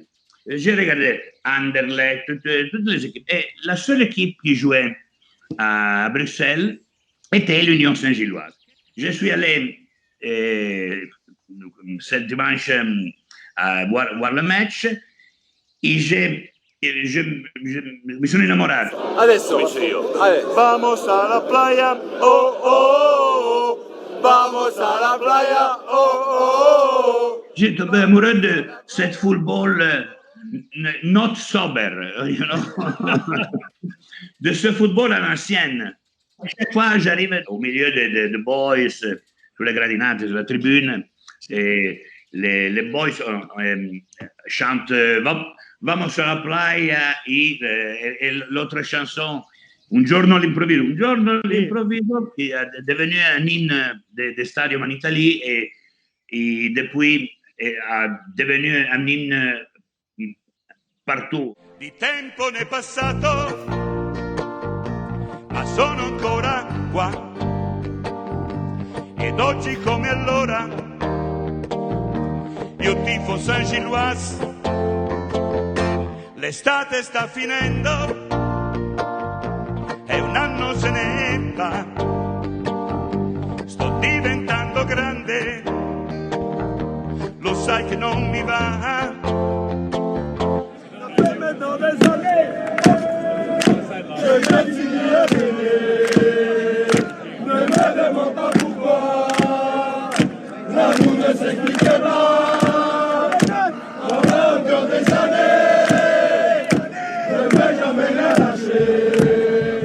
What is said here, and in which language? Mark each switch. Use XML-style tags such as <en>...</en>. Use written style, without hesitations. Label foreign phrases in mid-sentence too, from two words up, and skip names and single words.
<fr>J'ai regardé Anderlecht, toutes les équipes. Et la seule équipe qui jouait à Bruxelles était l'Union Saint-Gilloise. Je suis allé ce dimanche voir le match et je</fr> <it>mi sono innamorato. Adesso comincio io.</it> <es>Vamos a la playa, oh oh oh. Vamos a la playa, oh oh oh.</es> <fr>J'ai tombé amoureux de cette football</fr> <en>not sober, you know?</en> <fr>De ce football à l'ancienne. Chaque fois, j'arrive au milieu des boys, sur les gradinate, sur la tribune, et les boys chantent Vamos a la playa et l'autre chanson Un giorno all'improvviso, qui est devenu un hymne des stadiums en Italie et depuis est devenu un hymne partout.</fr> <it>Di tempo ne è passato, ma sono ancora qua. Ed oggi come allora, io tifo Saint-Gilloise. L'estate sta finendo e un anno se ne va. Sto diventando grande, lo sai che non mi va.</it> <fr>Ne me demande pas pourquoi, l'amour ne s'explique pas. On a encore des années, ne vais jamais la lâcher.</fr>